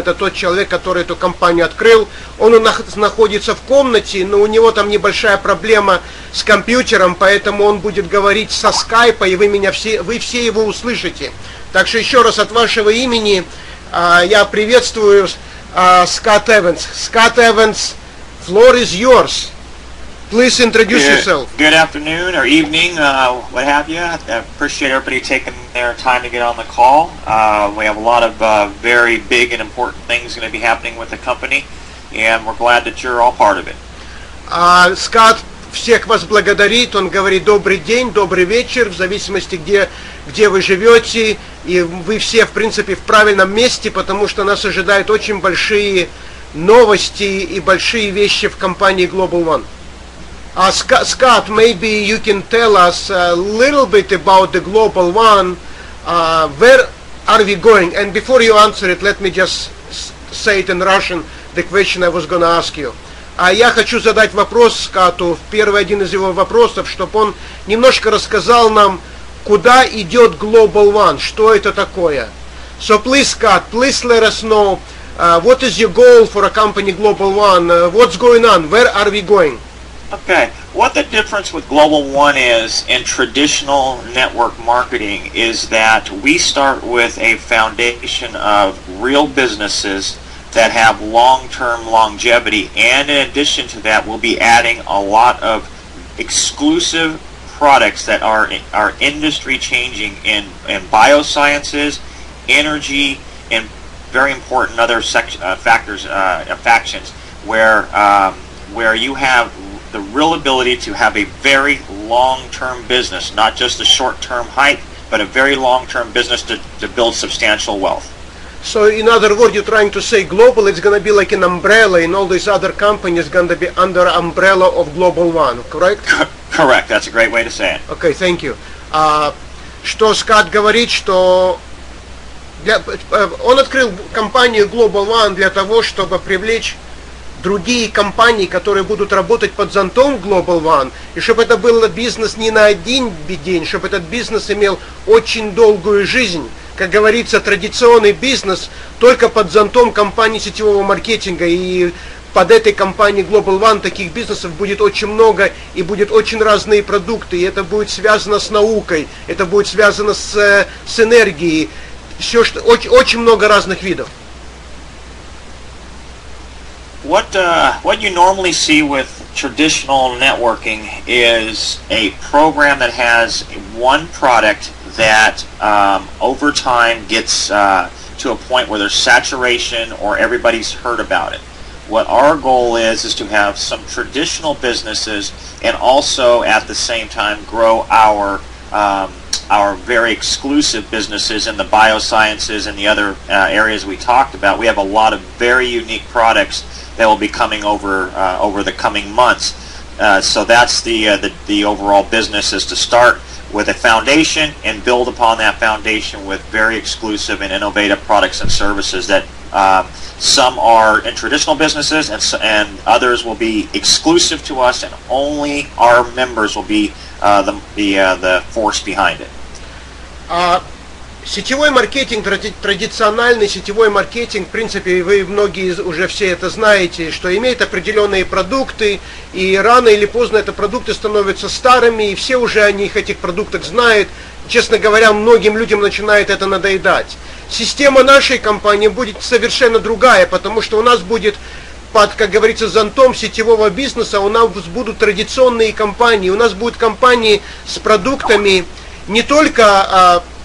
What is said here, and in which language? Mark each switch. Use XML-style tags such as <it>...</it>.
<ru>Это тот человек, который эту компанию открыл. Он находится в комнате, но у него там небольшая проблема с компьютером, поэтому он будет говорить со скайпа, и вы все его услышите. Так что еще раз от вашего имени я приветствую Скотт Эванс.</ru> <en>Скотт Эванс, floor is yours. Please introduce yourself. Good afternoon or evening, what have you. I appreciate everybody taking their time to get on the call. We have a lot of very big and important things going to be happening with the company, and we're glad that you're all part of it.</en> <ru>Скотт всех вас благодарит. Он говорит добрый день, добрый вечер, в зависимости где вы живете. И вы все, в принципе, в правильном месте, потому что нас ожидают очень большие новости и большие вещи в компании GlobalOne.</ru> <en>Scott, maybe you can tell us a little bit about the GlobalOne. Where are we going? And before you answer it, let me just say it in Russian, the question I was going to ask you.</en> <ru>Я хочу задать вопрос Скотту, первый один из его вопросов, чтобы он немножко рассказал нам, куда идет GlobalOne, что это такое.</ru> <en>So please, Scott, please let us know what is your goal for a company GlobalOne, what's going on, where are we going? Okay, what the difference with GlobalOne is in traditional network marketing is that we start with a foundation of real businesses that have long-term longevity, and in addition to that we'll be adding a lot of exclusive products that are industry changing in biosciences, energy, and very important other factions where you have the real ability to have a very long-term business, not just a short-term hype, but a very long-term business to build substantial wealth. So in other words, you're trying to say global, it's going to be like an umbrella, and all these other companies going to be under umbrella of GlobalOne, correct? Correct, that's a great way to say it. Okay, thank you.</en> <ru>Что Скотт говорит, что он открыл компанию GlobalOne для того, чтобы привлечь другие компании, которые будут работать под зонтом GlobalOne, и чтобы это был бизнес не на один день, чтобы этот бизнес имел очень долгую жизнь. Как говорится, традиционный бизнес только под зонтом компании сетевого маркетинга, и под этой компанией GlobalOne таких бизнесов будет очень много, и будет очень разные продукты, и это будет связано с наукой, это будет связано с энергией, все, что, очень много разных видов.</ru> <en>What you normally see with traditional networking is a program that has one product that over time gets to a point where there's saturation or everybody's heard about it. What our goal is to have some traditional businesses and also at the same time grow our very exclusive businesses in the biosciences and the other areas we talked about. We have a lot of very unique products that will be coming over the coming months. So that's the overall business, is to start with a foundation and build upon that foundation with very exclusive and innovative products and services that some are in traditional businesses and others will be exclusive to us, and only our members will be the force behind it.</en> <ru>Сетевой маркетинг, традициональный сетевой маркетинг, в принципе, вы многие уже все это знаете, что имеет определенные продукты, и рано или поздно эти продукты становятся старыми, и все уже о них, этих продуктах знают. Честно говоря, многим людям начинает это надоедать. Система нашей компании будет совершенно другая, потому что у нас будет под, как говорится, зонтом сетевого бизнеса, у нас будут традиционные компании, у нас будут компании с продуктами не только...</ru>